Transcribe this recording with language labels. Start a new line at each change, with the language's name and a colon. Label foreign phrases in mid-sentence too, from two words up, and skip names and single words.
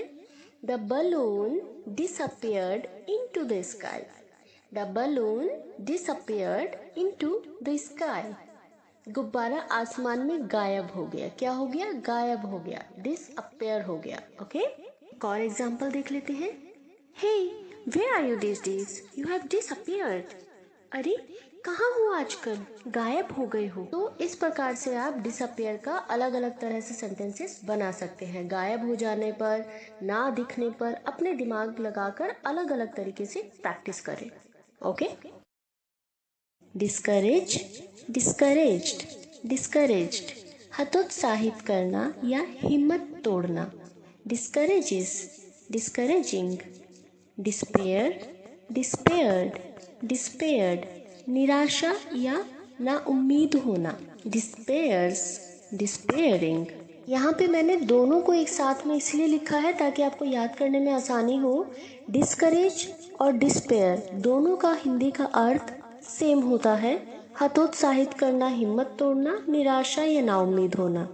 English: The balloon disappeared into the sky. The balloon disappeared into the sky.
Hindi: गुब्बारा आसमान में गायब हो गया। क्या हो गया? गायब हो गया, डिसअपियर हो गया। ओके, एक और एग्जाम्पल देख लेते हैं।
English: हे, Where are you these days? You have disappeared.
Hindi: अरे, कहाँ हो आजकल? गायब हो गए हो। तो इस प्रकार से आप डिसअपियर का अलग अलग तरह से सेंटेंसेस बना सकते हैं। गायब हो जाने पर, ना दिखने पर अपने दिमाग लगाकर अलग अलग तरीके से प्रैक्टिस करें।
English: OK, discourage, discouraged, discouraged,
Hindi: हतोत्साहित करना या हिम्मत तोड़ना।
English: Discourages, discouraging. Despair, despaired, despaired,
Hindi: निराशा या ना उम्मीद होना।
English: Despairs, despairing.
Hindi: यहाँ पे मैंने दोनों को एक साथ में इसलिए लिखा है ताकि आपको याद करने में आसानी हो। डिस्करेज और डिस्पेयर दोनों का हिंदी का अर्थ सेम होता है, हतोत्साहित करना, हिम्मत तोड़ना, निराशा या नाउम्मीद होना।